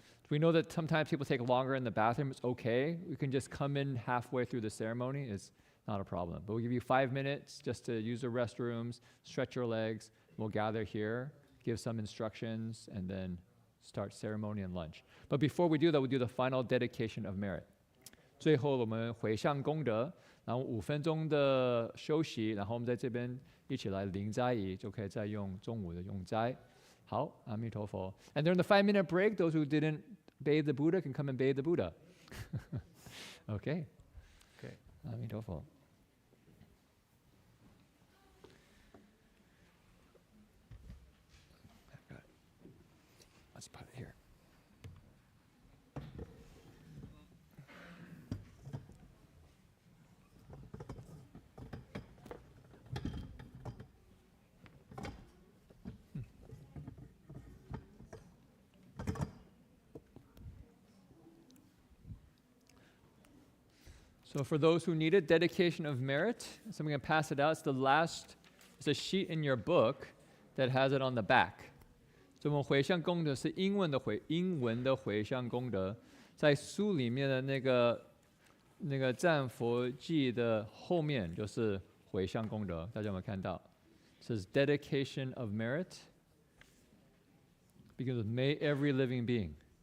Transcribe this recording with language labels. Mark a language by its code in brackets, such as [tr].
[en] We know that sometimes people take longer in the bathroom. It's okay. We can just come in halfway through the ceremony. It's not a problem. But we'll give you 5 minutes just to use the restrooms, stretch your legs. We'll gather here, give some instructions, and then start ceremony and lunch. But before we do that, we'll do the final dedication of merit. [zh] 最后我们回向功德，然后5分钟的休息，然后我们在这边一起来领斋仪，就可以再用中午的用斋。好，阿弥陀佛。 [en] And during the 5-minute break, those who didn't bathe the Buddha can come and bathe the Buddha. Okay. Okay. [zh] 阿弥陀佛。 [en] Let's put it here. So for those who need it, dedication of merit. So I'm going to pass it out. It's a sheet in your book that has it on the back. [zh] 所以我们回向功德是英文的回向功德，在书里面的那个赞佛记的后面就是回向功德，大家有没有看到？ [en] It says dedication of merit, because may every living being.